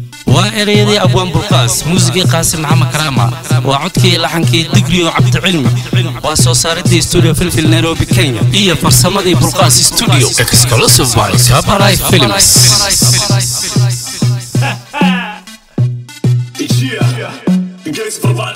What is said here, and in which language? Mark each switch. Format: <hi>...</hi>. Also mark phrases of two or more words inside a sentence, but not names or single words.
<so>Waa ereyadii Abwaan Bulqaas, muusigii Qaasim Maxamed Karaama. Waa codkii iyo laxankii Digriyo Cabdi Cilmi. Waa soo saaridii Studio Filfil Nairobi, Kenya. Iyo farsamadii Bulqaas Studio.</so> <en>Exclusive by Sabarai Films. Yeah, in case for</en>